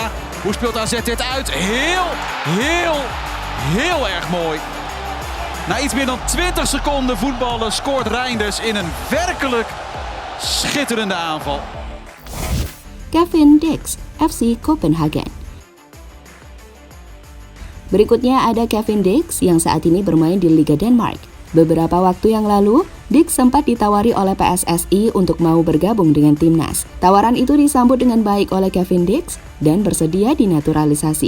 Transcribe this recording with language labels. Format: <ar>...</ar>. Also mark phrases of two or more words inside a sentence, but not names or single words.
<nl>Hoe speelt AZ dit uit? Heel erg mooi. Na iets meer dan 20 seconden voetballen scoort Reinders in een werkelijk schitterende aanval.</nl> <id>Kevin Dix, FC Copenhagen. Berikutnya ada Kevin Dix yang saat ini bermain di Liga Denmark. Beberapa waktu yang lalu, Dix sempat ditawari oleh PSSI untuk mau bergabung dengan timnas. Tawaran itu disambut dengan baik oleh Kevin Dix dan bersedia dinaturalisasi.</id>